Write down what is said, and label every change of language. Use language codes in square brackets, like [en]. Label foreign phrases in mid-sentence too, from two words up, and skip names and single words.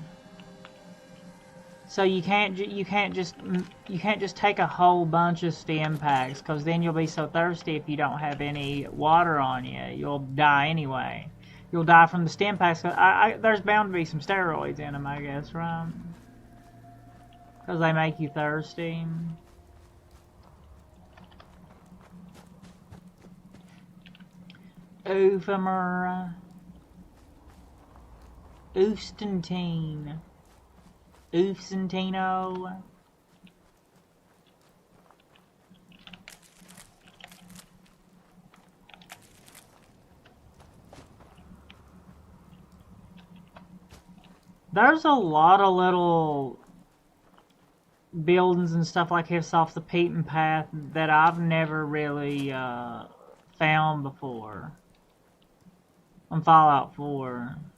[en] So you can't just take a whole bunch of stim packs, because then you'll be so thirsty if you don't have any water on you, you'll die anyway. You'll die from the stim packs. There's bound to be some steroids in them, I guess, right? Because they make you thirsty. Ephemer. Oostentine. Oofsentino. There's a lot of little buildings and stuff like this off the beaten path that I've never really found before on Fallout 4.